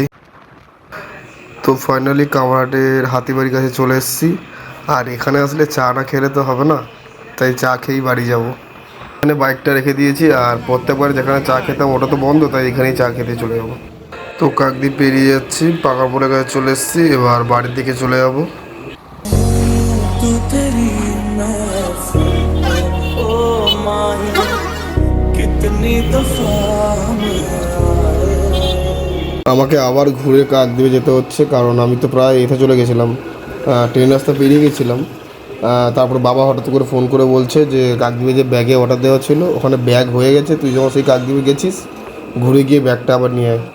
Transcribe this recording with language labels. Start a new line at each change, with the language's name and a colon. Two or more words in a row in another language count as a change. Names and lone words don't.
Bangla: তো ফাইনালি কামারহাটের হাতিবাড়ির কাছে চলে এসেছি। আর এখানে আসলে চা না খেলে তো হবে না, তাই চা খেয়েই বাড়ি যাব। এখানে বাইকটা রেখে দিয়েছি, আর প্রত্যেকবার যেখানে চা খেতাম ওটা তো বন্ধ, তাই এখানেই চা খেতে চলে যাবো। তো কাকদ্বীপ পেরিয়ে যাচ্ছি, পাকাপুরের কাছে চলে এসেছি। এবার বাড়ির দিকে চলে যাব।
Hindi: तू तेरी महफिल ओ माही कितनी दफा
Bangla: আমাকে আবার ঘুরে কাকদ্বীপে যেতে হচ্ছে, কারণ আমি তো প্রায় এতে চলে গেছিলাম, ট্রেন রাস্তা পেরিয়ে গেছিলাম। তারপর বাবা হঠাৎ করে ফোন করে বলছে যে কাকদ্বীপে যে ব্যাগে অর্ডার দেওয়া ছিল ওখানে ব্যাগ হয়ে গেছে, তুই যখন সেই কাকদ্বীপে গেছিস ঘুরে গিয়ে ব্যাগটা আবার নিয়ে আয়।